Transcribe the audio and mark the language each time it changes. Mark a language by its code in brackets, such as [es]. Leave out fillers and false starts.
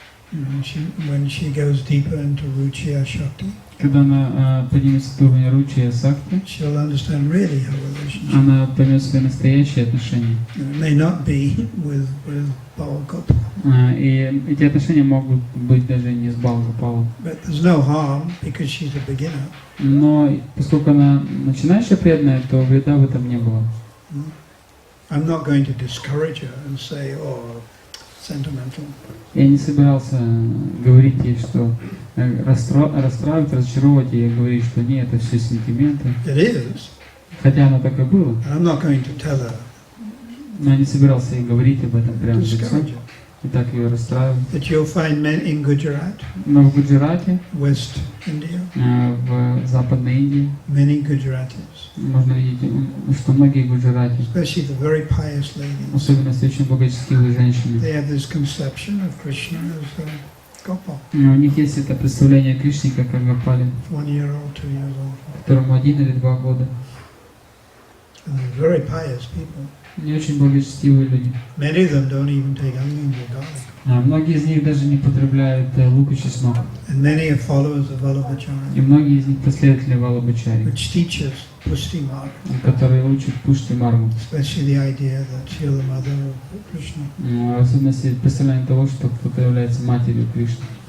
[en] when she goes deeper into Ruchiya Shakti, [ru] когда она поднимется до уровня Ручия Сакти, [en] she'll understand really her relationship. [ru] она поймет свои настоящие отношения. [en] It may not be with Bhagavad, [ru] И эти отношения могут быть даже не с Бхагавапалом. [en] but there's no harm because she's a beginner. [ru] Но поскольку она начинающая преданная, то вреда в этом не было. [en] I'm not going to discourage her and say, oh, sentimental. [ru] Я не собирался говорить ей, что расстраивать, разочаровывать ее и говорить, что нет, это все сентименты. [en] It is. [ru] Хотя оно так и было. [en] And I'm not going to tell her, [ru] Но я не собирался ей говорить об этом прямо в лицо. [en] discourage her. [ru] И так ее расстраивать. [en] That you'll find men in Gujarat, [ru] Но в Гуджарате, [en] West India, [ru] в Западной Индии, [en] many Gujaratis, [ru] можно видеть, что многие гуджарати, [en] especially the very pious ladies, [ru] особенно если очень благочестивые женщины, [en] they have this conception of Krishna as Gopal, [ru] у них есть это представление о Кришне как о Гопале, [en] 1 year old, 2 years old. [ru] которому 1 или 2 года. [en] And they're very pious people. [ru] Не очень благочестивые люди. [en] Many of them don't even take onions or garlic. [ru] Многие из них даже не потребляют лук и чеснок. [en] And many are followers of Vallabhacharya, [ru] И многие из них последователи Валабхачари, [en] which teaches Pushti Marg, [ru] которые учат Пушти Маргу. [en] especially the idea that you're the mother of Krishna. [ru] В особенности представление того, что кто-то является матерью Кришны.